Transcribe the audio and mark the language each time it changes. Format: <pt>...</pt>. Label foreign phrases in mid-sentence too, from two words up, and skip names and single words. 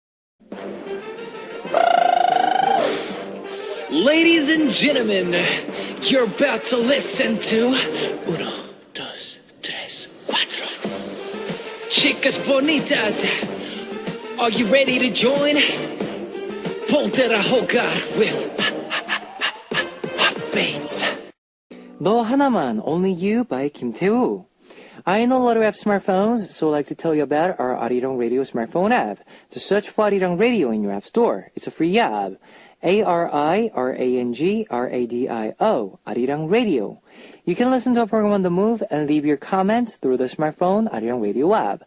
<en>Ladies and gentlemen, you're about to listen to Uno, Dos, Tres, Cuatro.</en> <es>Chicas bonitas,</es> <en>are you ready to join?</en> <es>Ponte a jugar with Beats.</es> <ko>너 하나만,</ko> <en>Only You by Kim Tae-woo. I know a lot of have smartphones, so I'd like to tell you about our Arirang Radio smartphone app. Just search for Arirang Radio in your app store. It's a free app. ARIRANGRADIO, Arirang Radio. You can listen to a program on the move and leave your comments through the smartphone Arirang Radio app.</en>